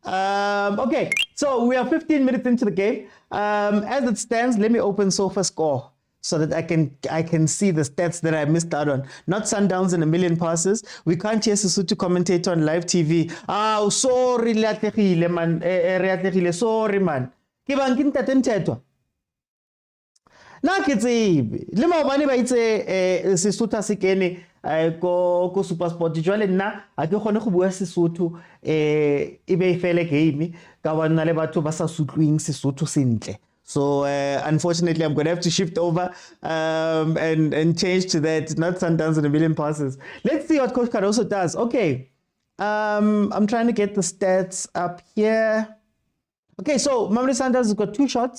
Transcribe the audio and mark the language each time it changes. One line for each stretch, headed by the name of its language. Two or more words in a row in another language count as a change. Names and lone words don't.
English: Okay, so we are 15 minutes into the game. As it stands, let me open SofaScore so that I can see the stats that I missed out on. Not Sundowns in a million passes. We can't hear Sesotho commentator on live TV. Oh, sorry, man. Sorry, man.
Southern Sotho: Na ke tsebe le maobane ba itse Sesotho se kene ko supersport jwale nna a ke gone go bua Sesotho e be fele game ka bona le batho ba sa sutlwing Sesotho sentle.
English: So unfortunately I'm going to have to shift over and change to that. Not Sundowns in a million passes. Let's see what Coach Caruso does. Okay, I'm trying to get the stats up here. Okay, so Mamelodi Sundowns has got 2 shots.